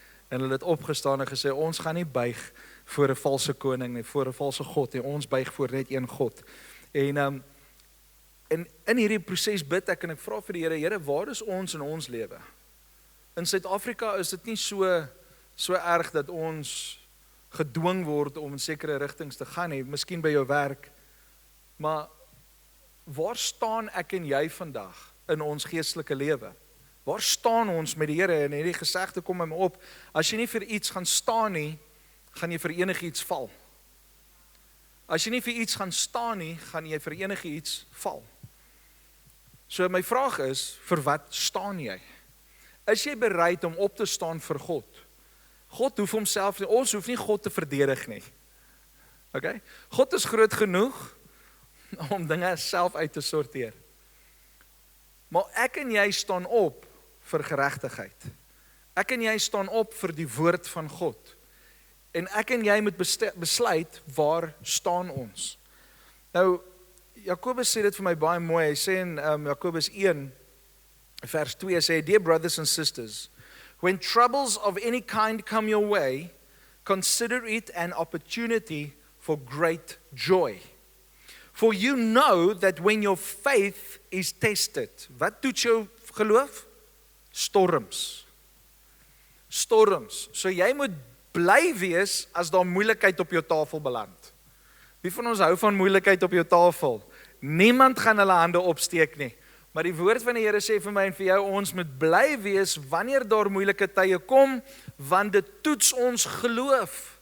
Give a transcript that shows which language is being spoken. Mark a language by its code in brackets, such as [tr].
[af] En hulle het opgestaan en gesê, ons gaan nie buig voor 'n valse koning nie, voor 'n valse God, en ons buig voor net een God. En in hierdie proses bid ek en ek vra vir die Here, Here, waar is ons in ons lewe? In Suid-Afrika is dit nie so erg dat ons gedwing word om in sekere rigtings te gaan nie, miskien by jou werk, maar waar staan ek en jy vandag in ons geestelike lewe? Waar staan ons met die Here? En hierdie gesegde kom by my op, as jy nie vir iets gaan staan nie, gaan jy vir enigiets val. As jy nie vir iets gaan staan nie, gaan jy vir enigiets val. So my vraag is, vir wat staan jy? Is jy bereid om op te staan vir God? God hoef homself, ons hoef nie God te verdedig nie. Okay? God is groot genoeg om dinge self uit te sorteer. Maar ek en jy staan op vir geregtigheid. Ek en jy staan op vir die woord van God. En ek en jy moet besluit, waar staan ons? Nou, Jakobus sê dit vir my baie mooi, hy sê in Jakobus 1, vers 2, sê, [en] Dear brothers and sisters, when troubles of any kind come your way, consider it an opportunity for great joy. For you know that when your faith is tested, [af] wat doet jou geloof? [en] Storms. Storms. [af] So jy moet bly wees as daar moeilikheid op jou tafel beland. Wie van ons hou van moeilikheid op jou tafel? Niemand gaan hulle hande opsteek nie. Maar die woord van die Here sê vir my en vir jou, ons moet bly wees wanneer daar moeilike tye kom, want dit toets ons geloof.